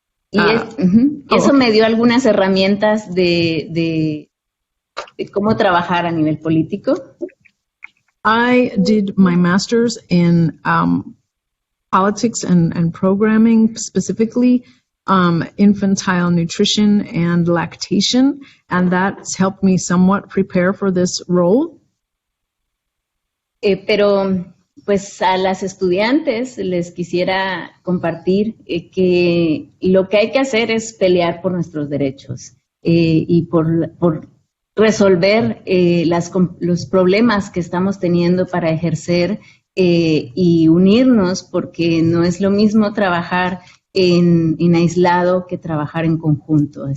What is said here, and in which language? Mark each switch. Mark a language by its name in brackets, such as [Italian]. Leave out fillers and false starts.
[Spanish] Y eso me dio algunas herramientas de cómo trabajar a nivel político. [English] I did my master's in politics and programming, specifically infantile nutrition and lactation, and that's helped me somewhat prepare for this role. [Spanish] Pero pues a las estudiantes les quisiera compartir que lo que hay que hacer es pelear por nuestros derechos y por resolver los problemas que estamos teniendo para ejercer y unirnos, porque no es lo mismo trabajar en aislado que trabajar en conjunto.